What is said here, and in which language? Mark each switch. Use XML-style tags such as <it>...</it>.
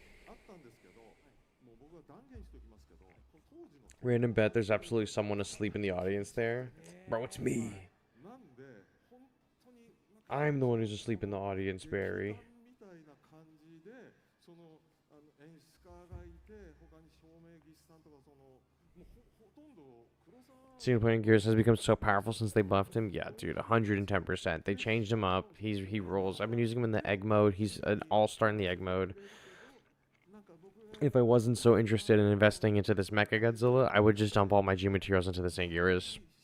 <ja>あったんですけど、もう僕は断言しておきますけど、当時の</ja> <en>Random bet there's absolutely someone asleep in the audience there. Bro, it's me.</en> <ja>なんで本当に</ja> <en>I'm the one who's asleep in the audience, Barry.</en> <ja>みたいな感じで、その演出家がいて、他に照明技師さんとかそのもうほとんど黒沢</ja> <en>Single Point Gears has become so powerful since they buffed him. Yeah, dude, 110%. They changed him up. He rolls. I've been using him in the egg mode. He's an all-star in the egg mode. If I wasn't so interested in investing into this Mecha Godzilla, I would just dump all my G materials into this Anguirus.</en>